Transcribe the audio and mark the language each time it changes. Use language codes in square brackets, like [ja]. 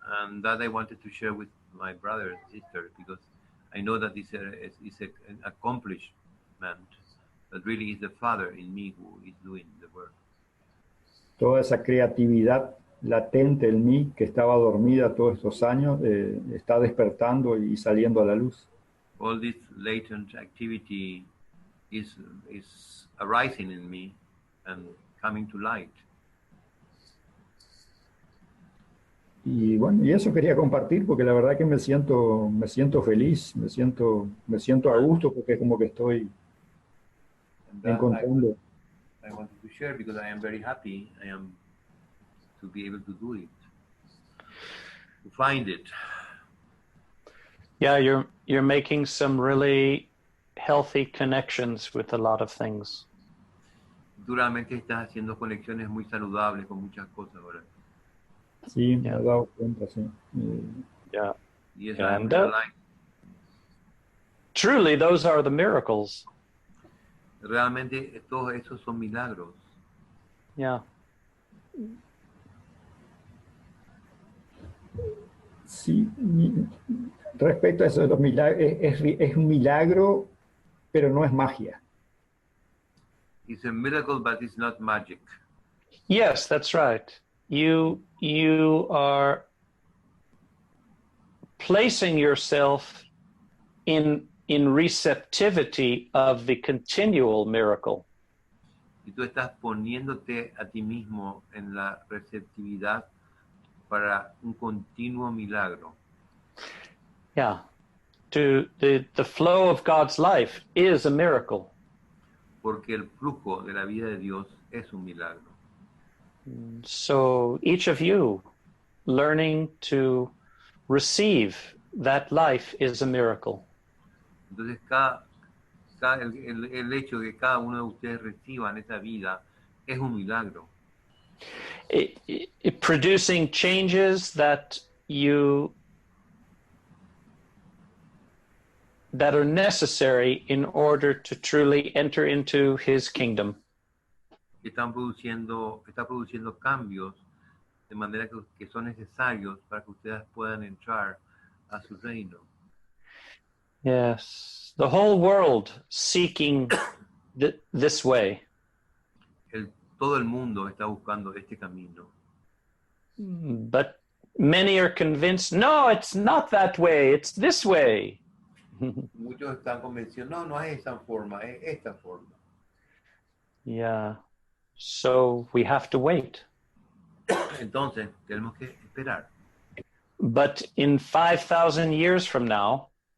[en] And that I wanted to share with my brother and sister, because I know that it's an accomplishment, that really is the Father in me who is doing the work. [es] Toda esa creatividad latente en mí que estaba dormida todos estos años está despertando y saliendo a la luz. [en] All this latent activity is arising in me and coming to light. [es] Y bueno, y eso quería compartir porque la verdad que me siento feliz, me siento a gusto porque es como que estoy encontrando. [en] I wanted to share because I am very happy. I am to be able to do it. to find it. Yeah, you're making some really healthy connections with a lot of things. [es] Duramente estás haciendo conexiones muy saludables con muchas cosas ahora. Sí, me [en] Yeah. [es] he dado cuenta, sí. [en] Yeah. [es] Y eso [en] And, es like. Truly, those are the miracles. [es] Realmente todos esos son milagros. [en] Yeah. [es] Sí, respecto a eso de los milagros, es un milagro, pero no es magia. [en] It's a miracle, but it's not magic. Yes, that's right. You are placing yourself in receptivity of the continual miracle. [es] Y tú estás poniéndote a ti mismo en la receptividad para un continuo milagro. [en] Yeah. The flow of God's life is a miracle. [es] Porque el flujo de la vida de Dios es un milagro. [en] So each of you learning to receive that life is a miracle. [es] Entonces el hecho de que cada uno de ustedes reciban esa vida es un milagro. [en] Producing changes that are necessary in order to truly enter into his kingdom. [es] Está produciendo cambios de manera que son necesarios para que ustedes puedan entrar a su reino. [en] Yes, the whole world seeking this way. [es] Todo el mundo está buscando este camino. [en] But many are convinced, no, it's not that way, it's this way. [es] Muchos están convencidos, no es esa forma, es esta forma. [en] Yeah, so we have to wait. [es] Entonces, tenemos que esperar. [en] But in 5,000 years from now,